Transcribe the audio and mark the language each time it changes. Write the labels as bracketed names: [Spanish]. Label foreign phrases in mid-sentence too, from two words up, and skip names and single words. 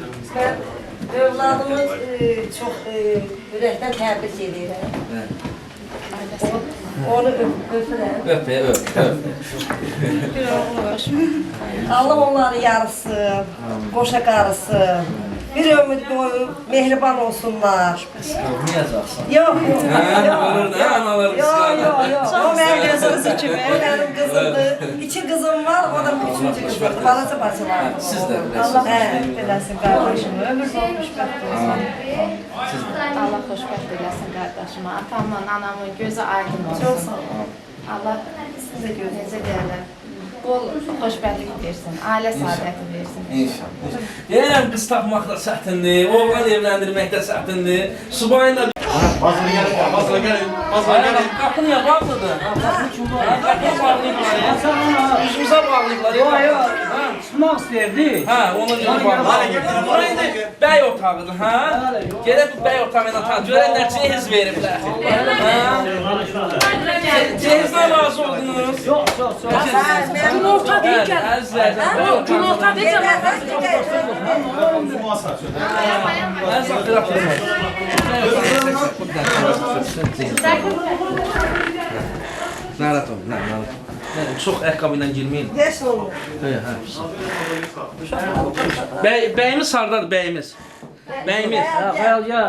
[Azerbaijani] Mən övladımız çox ürəkdən təbrik edirəm. Onu öpürəm. Öp, Allah onları yarısın, qoşa qarısın. bir ömür boyu mehriban olsunlar. Kıskanmayacaqsan. [Turkish] Yok, yok. Olur da analar kıskanır. Yok. O benim gözümüz kimi. Benim kızımdı. İki kızım var, o da üçüncü kızım. [Azerbaijani] Balası bacı var. Siz də biləsiniz. Allah xoşbəxt eləsin qardaşım. Ömür boyu xoşbəxt olsun. Allah xoşbəxt eləsin qardaşıma. Atamla anamın gözü aydın olsun. Çox sağ ol. Allah sizə necə deyərlər, bol xoşbəxtlik versin, ailə saadəti versin. İnşallah. Deyirəm qız tapmaq da çətindir, oğlan evləndirmək də çətindir. Subayın da Bazıra gəlin. qapını niyə bağlıdır? Qapını bağlayıblar. Üzümüzə bağlayıblar. [Turkish] Yok. Çıkmak istəyirdi. [Azerbaijani] Hə, ona görə bağlayıblar. Bura indi bəy otağıdır, hə? Gedək bu bəy otağı ilə tanış. Görənlər cehiz veriblər. Cehizdən razı oldunuz? [Turkish] Yok. [Azerbaijani] Gün orta [Turkish] değil ki. Gün orta değil ki. Ben sakın [Azerbaijani] Narahat ol, narahat. Çox ayaqqabı ilə girməyin. Heç olur. Bəyimiz hardadır, bəyimiz? Bəyimiz. [Turkish] Hayal ya.